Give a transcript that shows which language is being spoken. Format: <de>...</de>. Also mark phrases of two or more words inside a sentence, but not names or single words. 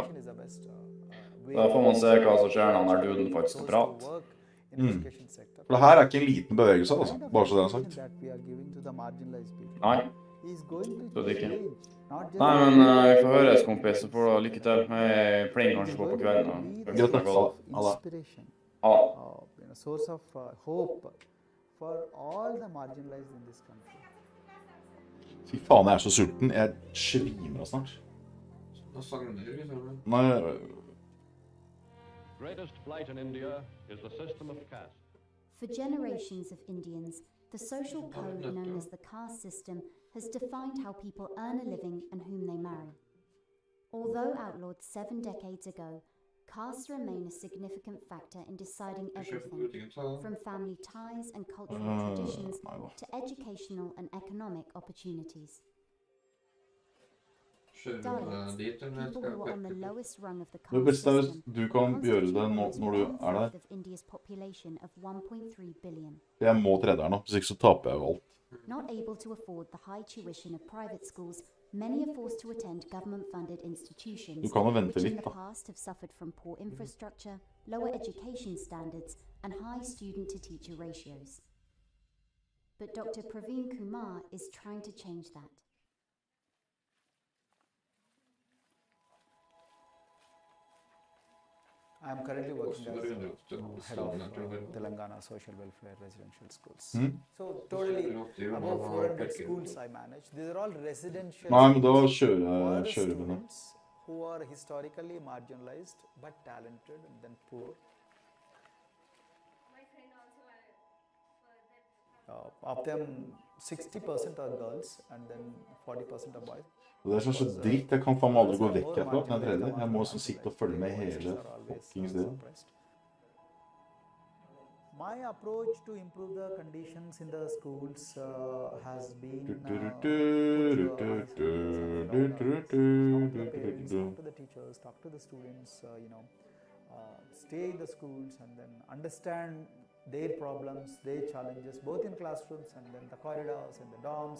<no>Da får man se hva som skjer når han her duden faktisk skal prate. For det her er ikke en liten bevegelse, altså. Bare så det er sagt. Nei. Så det ikke. Nei, men vi får høres, kompis, så får du lykke til. Jeg pleier kanskje på kvelden. Greit, da.</no> <en>Source of hope for all the marginalized in this country.</en> <no>Fy faen, jeg er så sulten. Jeg svimer av snart. Nei.</no> <en>Greatest blight in India is the system of caste. For generations of Indians, the social code known as the caste system has defined how people earn a living and whom they marry. Although outlawed 7 decades ago, castes remain a significant factor in deciding everything, from family ties and cultural traditions to educational and economic opportunities. Dalits, people who are on the lowest rung of the caste system,</en> <no>du kan gjøre det når du er der.</no> <en>of India's population of 1.3 billion.</en> <no>Jeg må trede her nå, hvis ikke så taper jeg jo alt.</no> <en>Not able to afford the high tuition of private schools, many are forced to attend government-funded institutions,</en> <no>Du kan jo vente</no> <en>which in</en> <no>litt,</no> <en>the</en> <no>da.</no> <en>past have suffered from poor infrastructure, lower education standards, and high student-to-teacher ratios. But Dr. Praveen Kumar is trying to change that. I'm currently working as head of Telangana Social Welfare Residential Schools. So totally above 400 schools I manage. These are all residential</en> <no>Nei, men da</no> <en>schools</en> <no>kjører</no> <en>for</en> <no>vi den.</no> <en>students who are historically marginalized but talented and then poor. Of them, 60% are girls and then 40% are boys.</en> <no>Og det er så dritt, jeg kan faen meg aldri gå vekk herfra. Den tredje. Jeg må også sitte og følge med hele fuckings det.</no> <en>My approach to improve the conditions in the schools has been talk to the teachers, talk to the students, stay in the schools and then understand their problems, their challenges, both in classrooms and then the corridors and the dorms.</en>